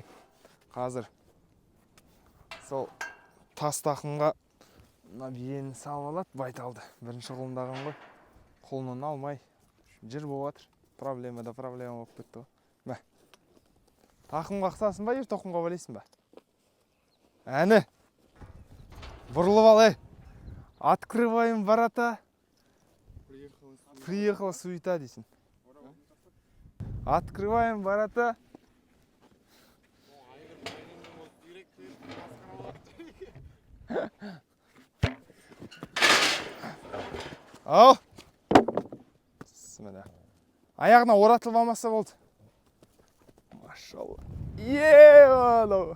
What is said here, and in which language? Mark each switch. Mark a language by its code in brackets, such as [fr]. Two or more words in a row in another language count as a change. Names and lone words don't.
[kk] Қазір сол тас тақымға мына биені салып алады, байталды. Бірінші қолымдаған ғой. Қолынан алмай жыр болып жатыр. Проблема болып кетті ғой. Бә. Тақымға қысасың ба, ер тоқымға байлайсың ба? Әні. Бұрылып ал, [ru] Открываем ворота. Приехала суета дейсің. Открываем ворота. [kk] Ал. Міне. Аяғына оратылып алмаса болды. Машалла. Анау.